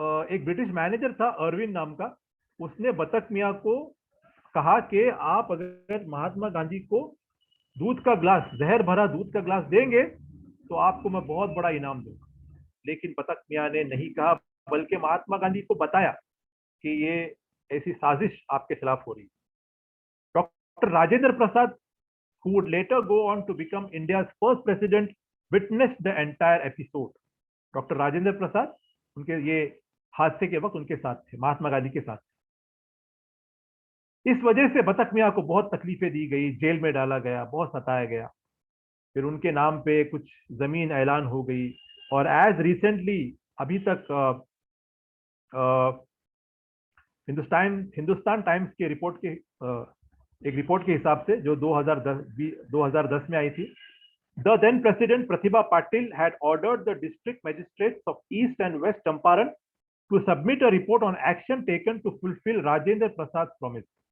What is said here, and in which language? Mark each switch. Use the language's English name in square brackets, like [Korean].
[Hindi] एक British manager था अरविंद नाम का, उसने बतख मियां को कहा कि आप अगर महात्मा गांधी को दूध का ग्लास, जहर भरा दूध का ग्लास देंगे तो आपको मैं बहुत बड़ा इनाम दूंगा। लेकिन बतख मियां ने नहीं कहा, बल्कि महात्मा गांधी को बताया कि ये ऐसी साजिश आपके खिलाफ हो रही है। [English] Doctor Rajendra Prasad, who would later go on to become India's first president, witnessed the entire episode. [Hindi] Doctor Rajendra Prasad उनके ये हादसे के वक्त उनके साथ थे, महात्मा गांधी के साथ। इस वजह से बतख मियां को बहुत तकलीफें दी गई, जेल में डाला गया, बहुत सताया गया। फिर उनके नाम पे कुछ जमीन ऐलान हो गई और एज रिसेंटली अभी तक हिंदुस्तान टाइम्स के रिपोर्ट के एक रिपोर्ट के हिसाब से जो 2010 में आई थी, [English] The then president Pratibha Patil had ordered the district magistrates of East and West Champaran to submit a report on action taken to fulfil Rajendra Prasad promise.